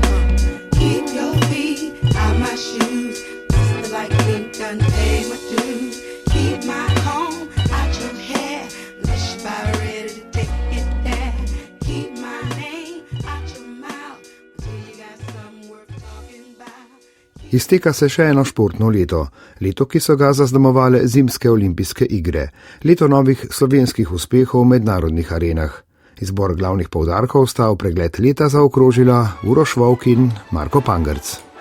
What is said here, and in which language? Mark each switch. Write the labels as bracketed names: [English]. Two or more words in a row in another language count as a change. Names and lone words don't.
[English] Keep your feet out my shoes. Sister like me, done paid my dues. Keep my home out your hair, unless you about ready to take it there. Keep my name out your mouth until you got something worth talking about. [Slovenian] Izteka se še eno športno leto, leto, ki so ga zaznamovale zimske olimpijske igre, leto novih slovenskih uspehov v mednarodnih arenah. Izbor glavnih poudarkov sta v pregled leta zaokrožila Uroš Volk in Marko Pangerc.